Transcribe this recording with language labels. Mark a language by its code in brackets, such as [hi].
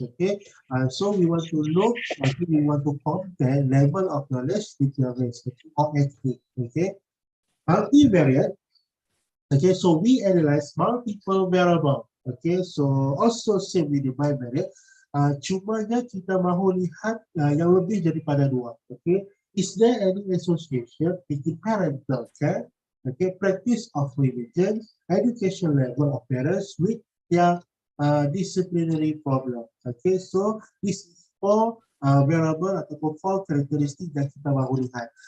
[en] Okay, so we want to look, we want to compare level of knowledge with your race, okay, or ethnic. Okay, multivariate. Okay, so we analyze multiple variable. Okay, so also same with the bivariate. [ms] Cumanya kita mahu lihat yang lebih daripada dua. [en] Okay, is there any association between parental care, okay, practice of religion, education level of parents with their disciplinary problem. Okay, so this is four variable ataupun four [ms] karakteristik yang kita mahu lihat.